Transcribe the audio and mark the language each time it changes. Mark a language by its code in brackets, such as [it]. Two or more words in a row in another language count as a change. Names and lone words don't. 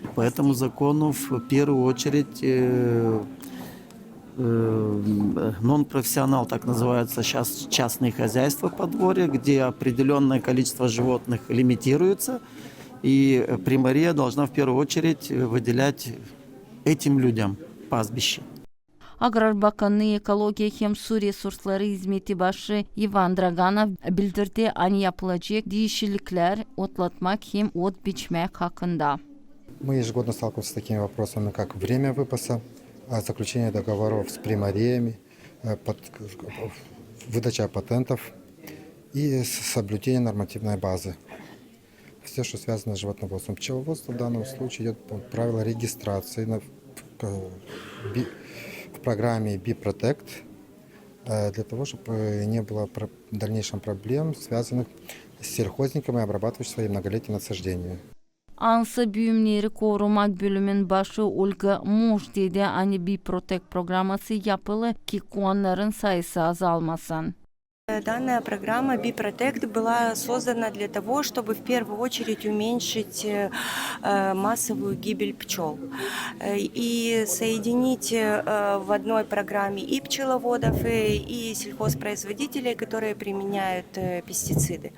[ru] По этому закону в первую очередь нон-профессионал, так называются сейчас частные хозяйства подворья, где определенное количество животных лимитируется, и примария должна в первую очередь выделять этим людям пастбище. [gag] Аграр Bakanlığı Ekologiya hem Su Resursları Hizmeti Başı Ivan Draganov bildirdi, ani yapılacak değişiklikler otlatmak hem ot biçmek hakkında. [ru] Мы ежегодно сталкиваемся с такими вопросами, как время выпаса, заключение договоров с примариями, выдача патентов и соблюдение нормативной базы. Все, что связано с животноводством. Пчеловодство в данном случае идет по правилу регистрации в программе BeProtect для того, чтобы не было в дальнейшем проблем, связанных с сельхозниками, обрабатывающими свои многолетние насаждения. [gag] Ansa Büyümleri Korumak Bölümün başı Olga Muş dedi, ani BeProtect programması yapılı ki kuanların sayısı azalmasın. [ru] Данная программа BeProtect была создана для того, чтобы в первую очередь уменьшить массовую гибель пчел и соединить в одной программе и пчеловодов, и сельхозпроизводителей, которые применяют пестициды.